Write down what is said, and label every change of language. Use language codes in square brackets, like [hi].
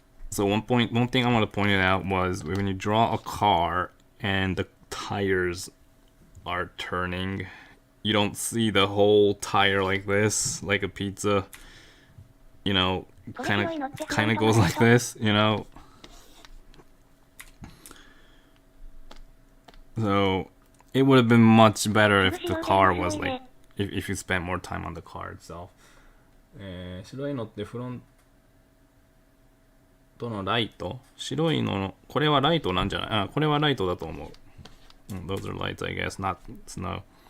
[en] So one thing I want to point it out was when you draw a car and the tires are turning, you don't see the whole tire like this, like a pizza, you know, kind of goes like this, you know. So it would have been much better if the car was like, if you spent more time on the car itself. [ja] 白いのってフロントのライト、白いのこれはライトなんじゃない？あ、これはライトだと思う。 [en] Those are lights, I guess, not snow.